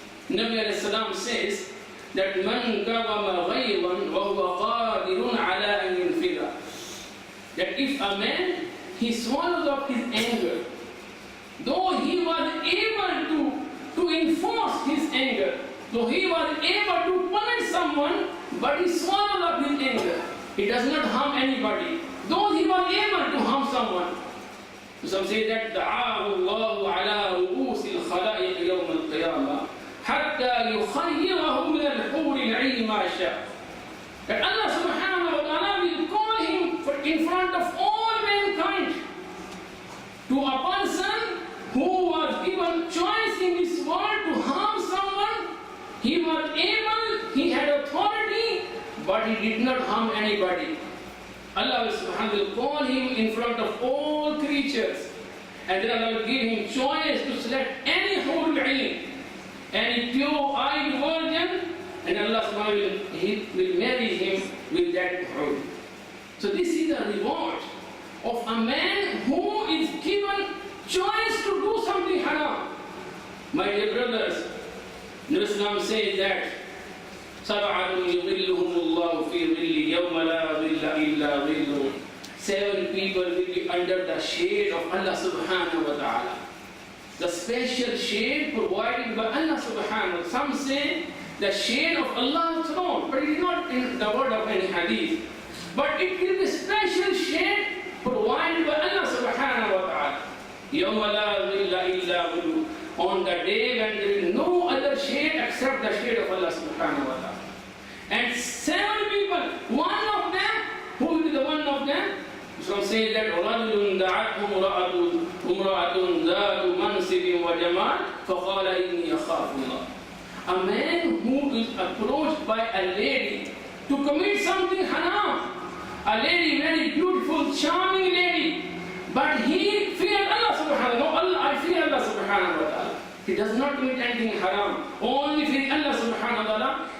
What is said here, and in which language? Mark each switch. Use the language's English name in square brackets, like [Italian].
[English] Nabi alayhi salam says that [Arabic] man kawama ghayban wa huwa qadirun ala an yunfida, [English] that if a man, he swallows up his anger, though he was able to enforce his anger, though he was able to punish someone, but he swallowed up his anger, he does not harm anybody, though he was able to harm someone. Some say that [Arabic] دعاه الله على رؤوس الخلائق يوم القيامة حتى يخيره من الحور العين ما شاء. [English] That Allah subhanahu wa ta'ala will call him in front of all mankind to a person who was given choice in this world to harm someone. He was able, he had authority, but he did not harm anybody. Allah subhanahu wa ta'ala will call him in front of all creatures, and then Allah will give him choice to select any hurul ain, any pure-eyed virgin, and Allah subhanahu wa ta'ala will marry him with that hurul. So this is the reward of a man who is given choice to do something haram. My dear brothers, Nabi Islam says that [Arabic] سَبْعَةٌ يُظِلُّهُمُ اللَّهُ فِي ظِلِّهِ يَوْمَ لَا ظِلَّ إِلَّا ظِلُّهُ. [English] 7 people will be under the shade of Allah subhanahu wa ta'ala. The special shade provided by Allah subhanahu wa ta'ala. Some say the shade of Allah's throne, but it is not in the word of any hadith. But it will be special shade provided by Allah subhanahu wa ta'ala. [Arabic] يَوْمَ لَا ظِلَّ إِلَّا ظِلُّهُ. [English] On the day when there is no other shade except the shade of Allah subhanahu wa ta'ala. And 7 people, one of them, who will be the one of them? Some say that [Arabic] رَجُلٌ دَعَتْهُ امْرَأَةٌ ذَاتُ مَنْصِبٍ وَجَمَالٍ فَقَالَ إِنِّي أَخَافُ اللَّهَ. [English] A man who is approached by a lady to commit something haram, a lady, very beautiful, charming lady, but he feared Allah subhanahu wa ta'ala. No, I fear Allah subhanahu wa ta'ala. He does not commit anything haram, only fear Allah subhanahu wa ta'ala.